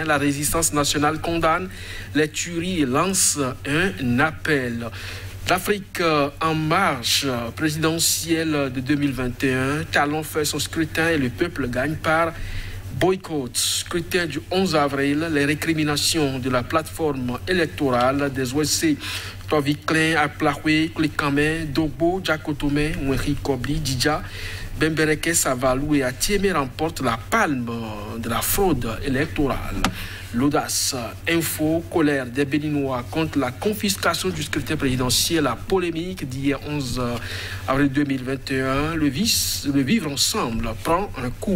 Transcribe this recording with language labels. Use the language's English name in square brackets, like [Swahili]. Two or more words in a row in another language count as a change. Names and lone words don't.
[French] La résistance nationale condamne les tueries et lance un appel. L'Afrique en marche, présidentielle de 2021, Talon fait son scrutin et le peuple gagne par boycott. Scrutin du 11 avril, les récriminations de la plateforme électorale des OSC Toviclin, Aplahwe, Klikame, Dogbo, Djakotome, Moueri Kobli, Didja, Bembereke, Savalou et Atieme remportent la palme de la fraude électorale. L'audace Info, colère des Béninois contre la confiscation du scrutin présidentiel, la polémique d'hier 11 avril 2021, le vivre ensemble prend un coup.